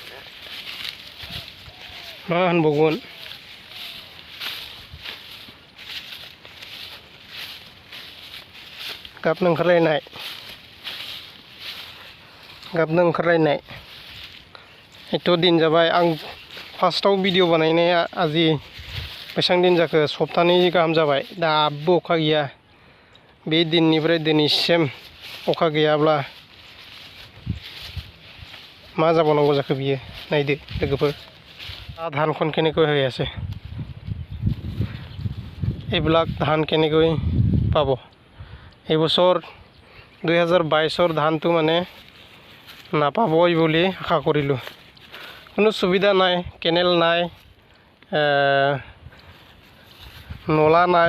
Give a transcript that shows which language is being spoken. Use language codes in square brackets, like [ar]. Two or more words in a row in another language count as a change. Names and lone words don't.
[brx] मा होनबावगोन गाबनो ओंखारलायनाय एथ' दिन जाबाय आं फार्स्टआव भिडिअ बानायनाया आजि बेसेबां दिन जाखो सप्तानै गाहाम जाबाय दाबो अखा गैया बे दिननिफ्राय दिनैसिम अखा गैयाब्ला मा जाबावनांगौ जाखो बियो नायदो लोगोफोर [as] ধানখন কেনেকৈ হৈ আছে এইবিলাক ধান কেনেকৈ পাব এইবছৰ 2022ৰ ধানটো মানে নাপাবই বুলি আশা কৰিলোঁ কোনো সুবিধা নাই কেনেল নাই নলা নাই